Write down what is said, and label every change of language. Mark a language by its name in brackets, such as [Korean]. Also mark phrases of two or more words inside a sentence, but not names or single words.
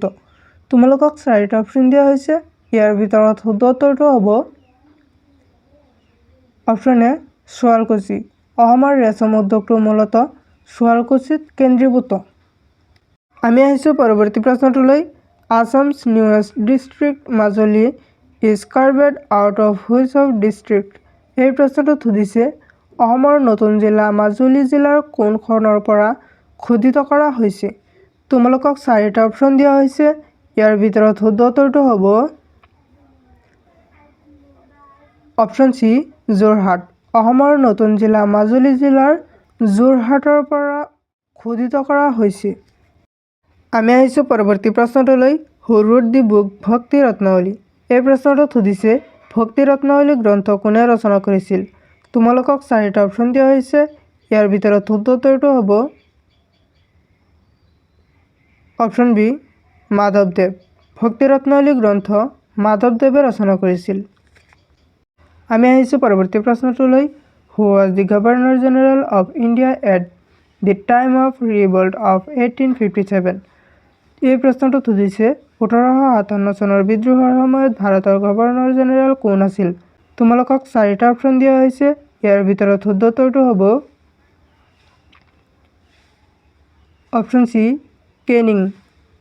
[Assamese] তোমালোকক চাৰিটা অপচন দিয়া হৈছে। ইয়াৰ ভিতৰত শুদ্ধ উত্তৰটো হ'ব অপচন এ শুৱালকুছি। অসমৰ ৰেচম উদ্যোগটো মূলতঃ শুৱালকুছিত কেন্দ্ৰীভূত। আমি আহিছো পৰৱৰ্তী প্ৰশ্নটোলৈ। [English] Assam's newest district মাজুলী is carved out of which of district। [Assamese] এই প্ৰশ্নটো সুধিছে অসমৰ নতুন জিলা মাজুলী জিলাৰ কোনখনৰ পৰা খোদিত কৰা হৈছে। তোমালোকক চাৰিটা অপচন দিয়া হৈছে। ইয়াৰ ভিতৰত শুদ্ধ উত্তৰটো হ'ব অপচন সি যোৰহাট। অসমৰ নতুন জিলা মাজুলী জিলাৰ যোৰহাটৰ পৰা খোদিত কৰা হৈছে। আমি আহিছো পৰৱৰ্তী প্ৰশ্নটোলৈ। [English] Who wrote the book ভক্তি ৰত্নাৱলী। [Assamese] এই প্ৰশ্নটো সুধিছে ভক্তি ৰত্নাৱলী গ্ৰন্থ কোনে ৰচনা কৰিছিল। তোমালোকক চাৰিটা অপচন দিয়া হৈছে। ইয়াৰ ভিতৰত শুদ্ধ উত্তৰটো হ'ব অপচন বি মাধৱদেৱ। ভক্তি ৰত্নাৱলী গ্ৰন্থ মাধৱদেৱে ৰচনা কৰিছিল। আমি আহিছো পৰৱৰ্তী প্ৰশ্নটোলৈ। [English] Who was the Governor General of India at the time of revolt of 1857। [Assamese] এই প্ৰশ্নটো সুধিছে 1857 চনৰ বিদ্ৰোহৰ সময়ত ভাৰতৰ গভৰ্ণৰ জেনেৰেল কোন আছিল। তোমালোকক চাৰিটা অপচন দিয়া হৈছে। ইয়াৰ ভিতৰত শুদ্ধ উত্তৰটো হ'ব অপচন সি কেনিং।